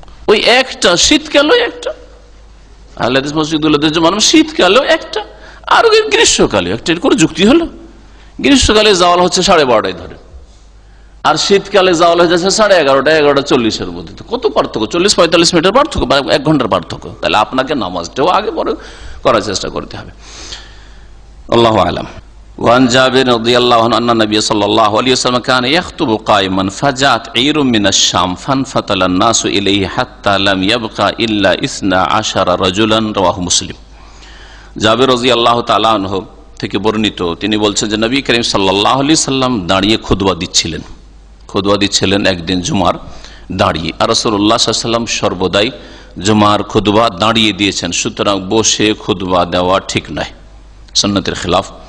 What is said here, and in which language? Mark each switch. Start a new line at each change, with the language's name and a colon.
Bangla: ওই একটা শীতকালেও একটা, আহলে হাদিস মসজিদগুলোতে জুমার নামাজ শীতকালেও একটা, আর গ্রীষ্মকালে একটা, এর কোনো যুক্তি হলো? গ্রীষ্মকালে জাওয়াল হচ্ছে 12:30টায় ধরে, আর শীতকালে জাওয়াল হয়ে যাচ্ছে 11:30টা 11:40-এর মধ্যে, কত পার্থক্য? 40-45 মিনিটের পার্থক্য বা 1 ঘন্টার পার্থক্য। তাহলে আপনাকে নামাজটাও আগে পরে করার চেষ্টা করতে হবে। আল্লাহু আ'লাম।
Arabic: وعن جابر رضي الله عنه أن النبي صلى الله عليه وسلم كان يخطب قائما فجاءت عير من الشام فانفتل الناس إليه حتى لم يبقى إلا 12 رجلا رواه مسلم।
Bangla: জাবের রাদিয়াল্লাহু তাআলা আনহু থেকে বর্ণিত, তিনি বলছেন যে নবী করিম সাল্লাল্লাহু আলাইহি সাল্লাম দাঁড়িয়ে খুতবা দিচ্ছিলেন একদিন জুমার দাঁড়িয়ে। আর রাসূলুল্লাহ সাল্লাল্লাহু আলাইহি ওয়াসাল্লাম সর্বদাই জুমার খুতবা দাঁড়িয়ে দিয়েছেন, সুতরাং বসে খুতবা দেওয়া ঠিক নয়, সুন্নতের খেলাফ।